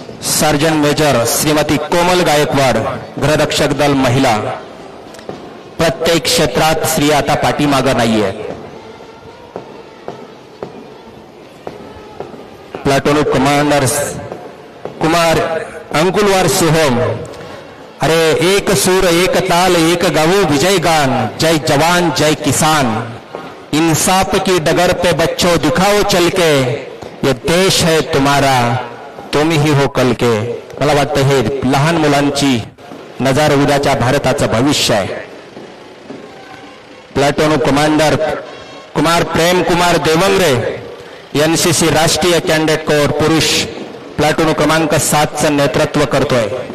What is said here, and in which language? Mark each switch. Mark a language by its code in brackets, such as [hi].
[mr] Surgeon major Shrimati कोमल गायकवाड, गृहरक्षक दल, महिला. प्रत्येक क्षेत्रात स्त्री आता पाठीमागं नाहीये. [hi] प्लाटून कमांडर कुमार अंकुलवार सोहम, अरे एक सूर एक ताल एक गावो विजय गान, जय जवान जय किसान, इंसाफ की डगर पे बच्चों दिखाओ चल के, ये देश है तुम्हारा तुम ही हो कल के. [mr] मला वाटतं हे लहान मुलांची नजर उद्याच्या भारताचं भविष्य आहे. Platoon commander Kumar Prem Kumar देवंगरे, NCC राष्ट्रीय कॅडेट कोर, पुरुष, प्लाटून क्रमांक 7 चं नेतृत्व करतोय.